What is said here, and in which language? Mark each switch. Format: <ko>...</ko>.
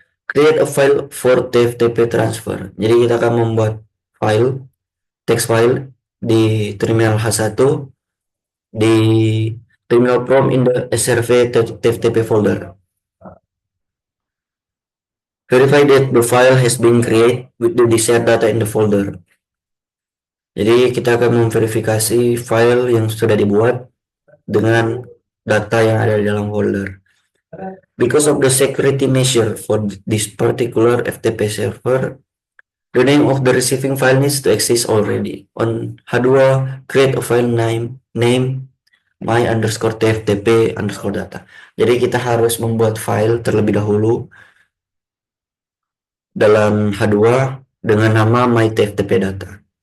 <en>Create a file for TFTP transfer.</en> <id>Jadi kita akan membuat file, text file di terminal H1 di terminal prompt</id> <en>in the SRV TFTP folder. Verify that the file has been created with the desired data in the folder.</en> <id>Jadi kita akan memverifikasi file yang sudah dibuat dengan data yang ada di dalam folder.</id> <en>Because of the security measure for this particular FTP server, the name of the receiving file needs to exist already. On H2, create a file name my underscore tftp underscore data.</en> <id>Jadi kita harus membuat file terlebih dahulu dalam H2 dengan nama my tftp data.</id>